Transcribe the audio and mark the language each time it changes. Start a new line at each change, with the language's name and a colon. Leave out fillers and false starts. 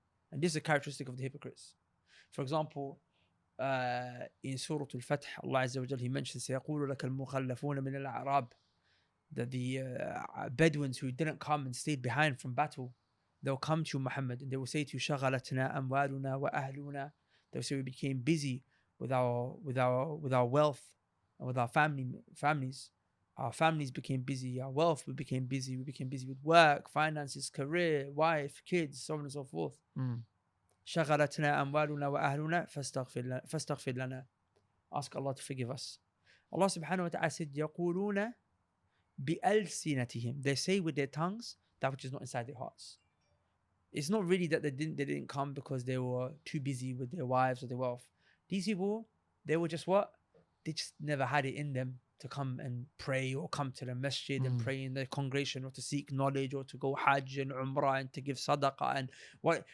English: And this is a characteristic of the hypocrites. For example, in Surah Al-Fath, Allah Azza wa Jal, He mentions,
Arabic: سيقول لك المخلفون من الأعراب,
English: that the Bedouins who didn't come and stayed behind from battle, they'll come to you, Muhammad, and they will say to you,
Arabic: شغلتنا أموالنا وأهلنا.
English: They'll say we became busy with our wealth and with our families. Our families became busy. Our wealth, we became busy. We became busy with work, finances, career, wife, kids, so on and so forth.
Arabic: شغلتنا أموالنا وأهلنا فاستغفر لنا.
English: Ask Allah to forgive us. Allah subhanahu wa ta'ala said,
Arabic: يقولون بألسنتهم.
English: They say with their tongues that which is not inside their hearts. It's not really that they didn't come because they were too busy with their wives or their wealth. These people, they were just what? They just never had it in them to come and pray or come to the masjid and pray in the congregation or to seek knowledge or to go hajj and umrah and to give sadaqah and what.